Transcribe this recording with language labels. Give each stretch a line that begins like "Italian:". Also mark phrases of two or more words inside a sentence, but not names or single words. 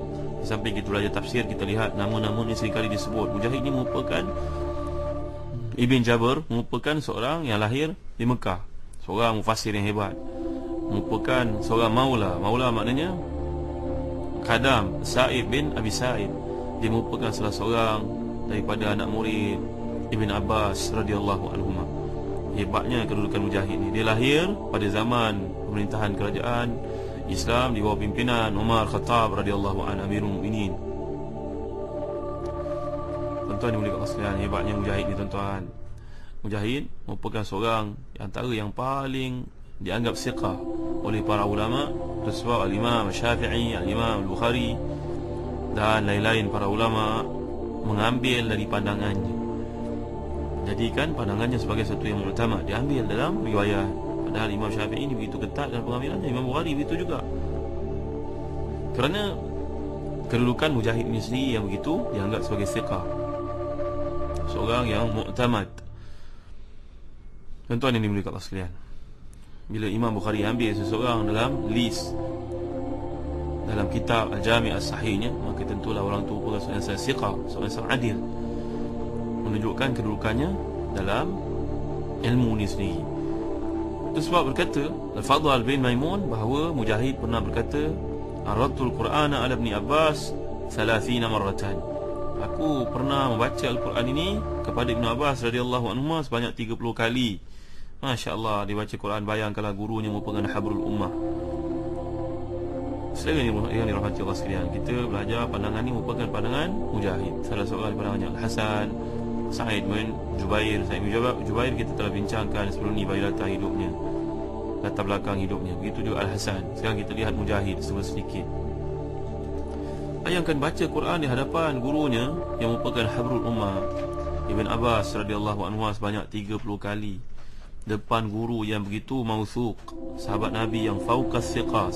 Malay: Di samping kita belajar tafsir, kita lihat nama-nama ini seringkali disebut. Mujahid ini merupakan Ibn Jabr, merupakan seorang yang lahir di Mekah, seorang mufassir yang hebat, merupakan seorang maula. Maula maknanya khadam Sa'id bin Abi Sa'id. Dia merupakan salah seorang daripada anak murid Ibn Abbas
Arabic: رضي الله عنهما.
Malay: Hebatnya kedudukan Mujahid ni. Dia lahir pada zaman pemerintahan kerajaan Islam di bawah pimpinan Umar Khattab
Arabic: رضي الله عنه,
Malay: Amirul Mukminin. Tuan-tuan yang mulia Allah sekalian, hebatnya Mujahid ni tuan-tuan. Mujahid merupakan seorang antara yang paling dianggap siqah oleh para ulama, sebab Al-Imam Syafi'i, Al-Imam Al-Bukhari dan lain-lain para ulama mengambil dari pandangannya, jadikan pandangannya sebagai satu yang utama, diambil dalam riwayat. Padahal Imam Syafi'i ini begitu ketat dalam pengambilannya, Imam Bukhari begitu juga. Kerana kedudukan Mujahid ini sendiri yang begitu dianggap sebagai siqah, seorang yang mu'tamad. Tuan-tuan yang dimuliakan Allah sekalian, bila Imam Bukhari ambil seseorang dalam list dalam kitab Al-Jami' As-Sahihnya, maka tentulah orang tu merupakan seorang yang siqah, seorang yang adil, menunjukkan kedudukannya dalam ilmu ni sendiri. Itu sebab berkata Al-Fadhal bin Maimun bahawa Mujahid pernah berkata,
Arabic: عرضت القرآن على ابن عباس 30 مرة.
Malay: Aku pernah membaca Al-Quran ini kepada Ibn Abbas
Arabic: رضي الله عنه
Malay: sebanyak 30 kali.
Arabic: ما شاء الله,
Malay: dia baca Quran, bayangkanlah gurunya merupakan
Arabic: حبر الأمة.
Malay: Selain yang dirahmati Allah sekalian, kita belajar pandangan ini merupakan pandangan Mujahid. Salah seorang pandangannya Al-Hasan, Sa'id bin Jubair. Sa'id bin Jubair kita telah bincangkan sebelum ni bagi latar hidupnya, latar belakang hidupnya. Begitu juga Al-Hasan. Sekarang kita lihat Mujahid sedikit. Bayangkan baca Quran di hadapan gurunya yang merupakan
Arabic: حبر الأمة,
Malay: Ibn Abbas
Arabic: رضي الله عنه
Malay: sebanyak 30 kali, depan guru yang begitu mauthuq, sahabat Nabi yang
Arabic: فوق الثقة.